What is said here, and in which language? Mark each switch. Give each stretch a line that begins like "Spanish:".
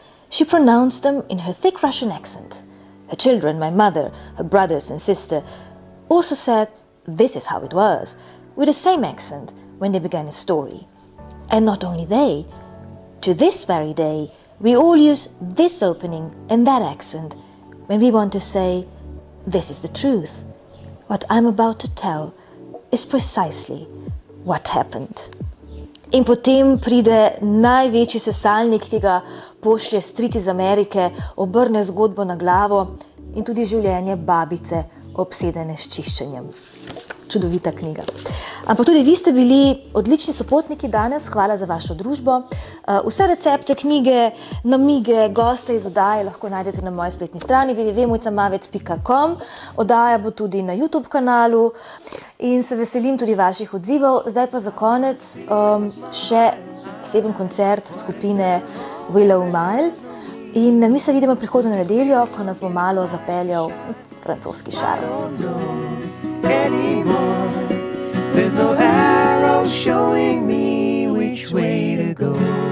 English: She pronounced them in her thick Russian accent. Her children, my mother, her brothers and sister, also said, "This is how it was," with the same accent when they began a story. And not only they, to this very day, we all use this opening and that accent when we want to say, "This is the truth. What I'm about to tell is precisely what happened."
Slovenian: In potem pride največji sesalnik, ki ga pošlje stric iz Amerike, obrne zgodbo na glavo in tudi življenje babice, obsedene s čiščenjem. Čudovita knjiga. Ampak tudi vi ste bili odlični sopotniki danes, hvala za vašo družbo. Vse recepte, knjige, namige, goste iz oddaje lahko najdete na moji spletni strani www.mojcamavec.com. Oddaja bo tudi na YouTube kanalu in se veselim tudi vaših odzivov. Zdaj pa za konec še poseben koncert skupine Willow Mile in mi se vidimo prihodnjo nedeljo, ko nas bo malo zapeljal francoski šarm.
English: Anymore. There's no arrow showing me which way to go.